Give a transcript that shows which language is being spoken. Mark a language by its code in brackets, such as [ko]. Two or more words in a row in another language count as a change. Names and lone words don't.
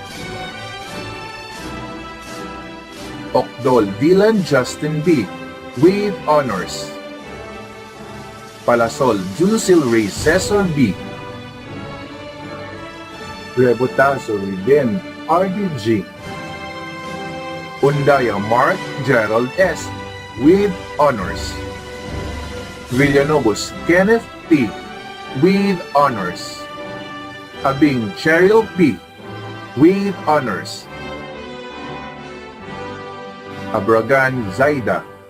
[en] Okdol Dylan Justin B. with honors. Palasol Jusil Ray Cesar B. Rebotazo Riden RDG. Undaya Mark Gerald S. with honors. Villanobos Kenneth P. with honors. Abing Cheryl P. with honors. Abragan Zaida.